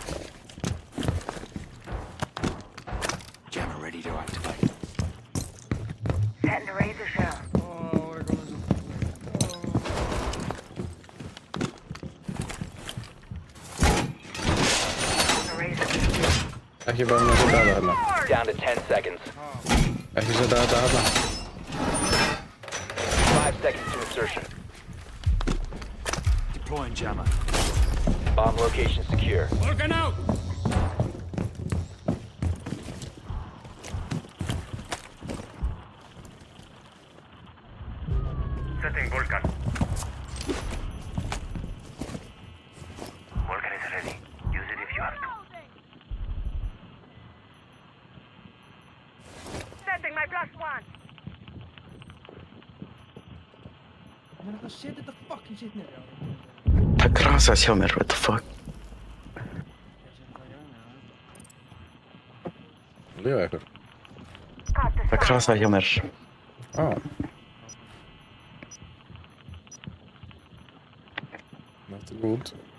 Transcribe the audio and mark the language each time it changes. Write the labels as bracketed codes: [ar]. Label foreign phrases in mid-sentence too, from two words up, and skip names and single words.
[en] Jammer ready to activate. Setting the razor shell. Oh, Oregon is The razor. [is] Ekki bara með að setja þetta hérna. [en] Down to 10 seconds. [is] Ekki setja þetta hérna. [en] 5 seconds to insertion. Deploying jammer. Bomb location secure. Vulcan out! Setting Volcan. Volcan is ready. Use it if you have to. Setting my +1. I'm gonna go set þetta fucking shit [is] niður, já. Það krasaðist hjá mér, [en] what the fuck. [is] Ég set þetta hjá mér, Lífa ykkur. [en] Caught the [is] Það [en] sound. [is] krasaði hjá mér. [en] Not good.